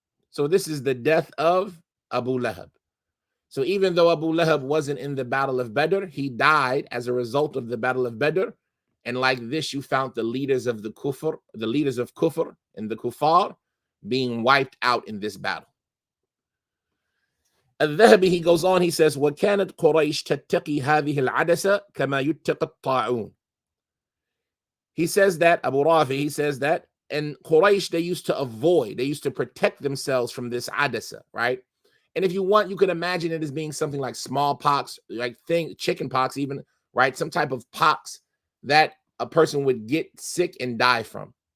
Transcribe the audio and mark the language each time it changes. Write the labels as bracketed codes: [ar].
[en] So this is the death of Abu Lahab. So even though Abu Lahab wasn't in the battle of Badr, he died as a result of the battle of Badr. And like this, you found the leaders of kufr and the kuffar being wiped out in this battle. [ar] Adh-Dhahabi, [en] he goes on, he says, [ar] وَكَانَتْ قُرَيْشْ تَتَّقِي هَذِهِ الْعَدَسَةِ كَمَا يُتَّقَى الطَّاعُونَ. [en] He says that, Abu Rafi, he says that, and Quraysh, they used to protect themselves from this adasa, right? And if you want, you can imagine it as being something like smallpox, like chicken pox even, right? Some type of pox that a person would get sick and die from.